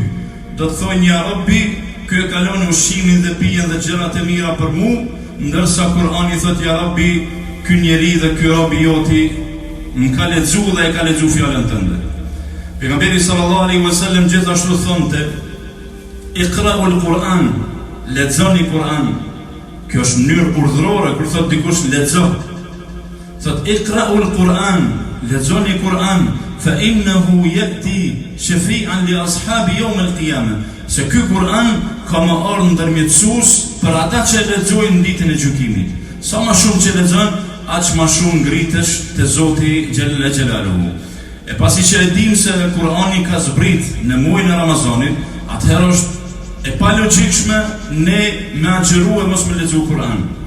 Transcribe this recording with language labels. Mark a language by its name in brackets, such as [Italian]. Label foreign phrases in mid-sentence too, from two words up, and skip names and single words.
[Albanian] Do të thojnë: [Arabic] "يا رب, [Albanian] ky e kalon ushqimin dhe pijen dhe gjërat e mira për mu", ndërsa Kur'ani thotë: [Arabic] "يا رب, [Albanian] ky njeri dhe ky rob i joti më ka lexu dhe e ka lexu fjalën tënde." Pejgamberi [Arabic] صلى الله عليه وسلم [Albanian] gjithashtu thonte: [Arabic] "اقرؤوا القرآن", [Albanian] lexoni Kur'an. Kjo është mënyrë urdhërore kur thot dikush lexo. Thot: [Arabic] "اقرؤوا القرآن", [Albanian] lexoni Kur'an, [Arabic] "فإنه يأتي شفيعا لأصحابه يوم القيامة." [Albanian] Se ky Kur'an ka më ardhur ndërmjetësues për ata që lexojnë ditën e gjykimit. Sa më shumë që lexon, aq më shumë ngritesh te Zoti [Arabic] جل جلاله. [Albanian] E pasi që e dim se Kur'ani ka zbrit në muajin e Ramazanit, atëherë është e palogjikshme ne me agjëru e mos me lexu Kur'an.